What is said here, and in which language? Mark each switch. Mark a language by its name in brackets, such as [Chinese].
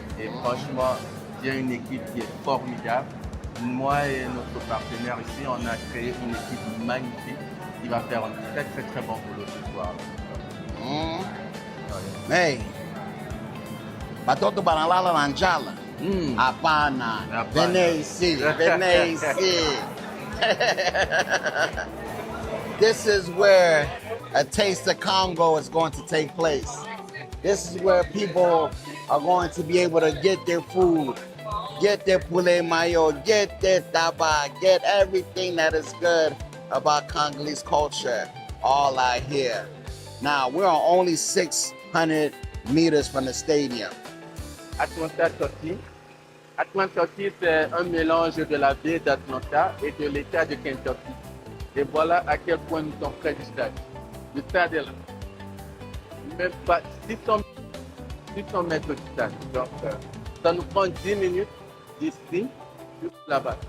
[French] Et franchement, j'ai une équipe qui est formidable. Moi et notre partenaire ici, on a créé une équipe magnifique qui va faire un très bon boulot ce soir. [Lingala] Hey, batoto banalala na njala. [Swahili] Hapana, [French] venez ici, venez ici. [English] This is where a Taste of Congo is going to take place. This is where people are going to be able to get their food, get their poulet mayo, get their taba, get everything that is good about Congolese culture, all out here. Now, we're on only 600 meters from the stadium. [French] Atlanta, Turquie. Atlanta, Turquie, c'est un mélange de la ville d'Atlanta et de l'état de Kentucky. Et voilà à quel point nous sommes près du stade. Le stade est là. Même pas 600 mètres du stade. Donc, ça nous prend 10 minutes d'ici jusqu'à là-bas.